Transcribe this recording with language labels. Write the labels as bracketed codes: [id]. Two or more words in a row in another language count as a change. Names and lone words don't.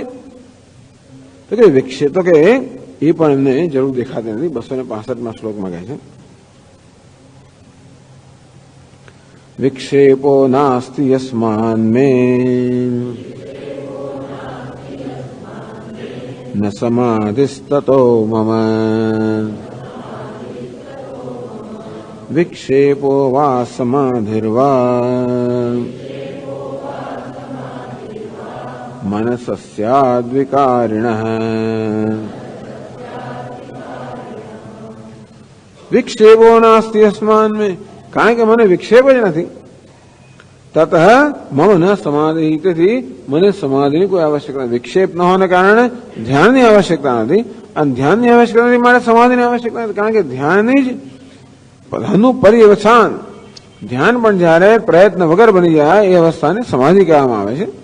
[gu] તો કે વિક્ષેપ તો કે એ પણ એમને જરૂર દેખાતી નથી. [sa] 265 [gu] શ્લોકમાં કહે છે [sa] વિક્ષેપો નાસ્તિ યસ્માન મે ન સમાધિસ્તતો મમ विक्षेपो वा समाधिर्वा मनसस्याद्विकारिणः। विक्षेपो नास्ति अस्मान् में, [gu] કારણ કે મને વિક્ષેપ જ નથી. [sa] તતઃ મમ ન સમાધિ, [gu] તેથી મને સમાધિની કોઈ આવશ્યકતા નથી. વિક્ષેપ ન હોવાને કારણે ધ્યાનની આવશ્યકતા નથી, અને ધ્યાનની આવશ્યકતા નથી માટે સમાધિની આવશ્યકતા નથી. કારણ કે ધ્યાનની જ બધાનું પર્યવસાન, ધ્યાન પણ જ્યારે પ્રયત્ન વગર બની જાય એ અવસ્થાને સમાધિ કહેવામાં આવે છે.